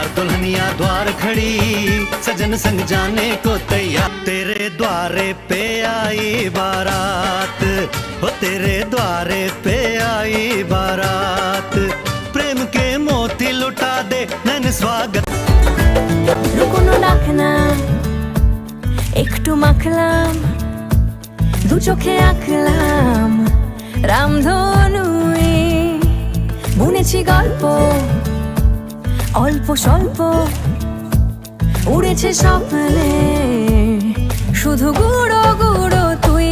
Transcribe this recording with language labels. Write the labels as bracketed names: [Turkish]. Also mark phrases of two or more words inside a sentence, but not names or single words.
[Hindi] दुल्हनिया द्वार खड़ी सजन संग जाने को तैयार। तेरे द्वारे पे आई बारात, ओ तेरे द्वारे पे आई बारात। प्रेम के मोती लुटा दे नैन स्वागत। [Bangla] লুকোনো ডাকনা একটু মাখলাম, দু চোখে আঁকলাম রামধনুয়ে। বুনেছি গল্প অল্প স্বল্প, উড়েছে স্বপ্নে শুধু গুঁড়ো গুঁড়ো তুই।